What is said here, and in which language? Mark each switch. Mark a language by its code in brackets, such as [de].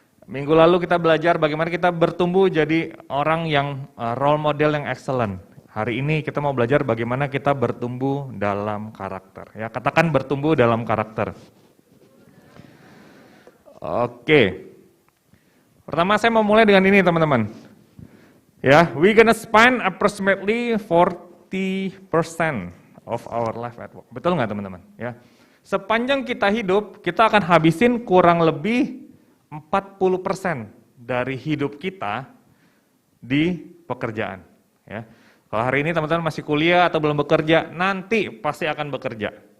[id] Minggu lalu kita belajar bagaimana kita bertumbuh jadi orang yang [en] role model yang excellent. [id] Hari ini kita mau belajar bagaimana kita bertumbuh dalam karakter. Ya, katakan bertumbuh dalam karakter. Oke. Pertama saya mau mulai dengan ini teman-teman. [en] Ya, we gonna spend approximately 40% of our life at work. [id] Betul nggak teman-teman? Ya. Sepanjang kita hidup, kita akan habisin kurang lebih 40% dari hidup kita di pekerjaan. Ya. Kalau hari ini teman-teman masih kuliah atau belum bekerja, nanti pasti akan bekerja.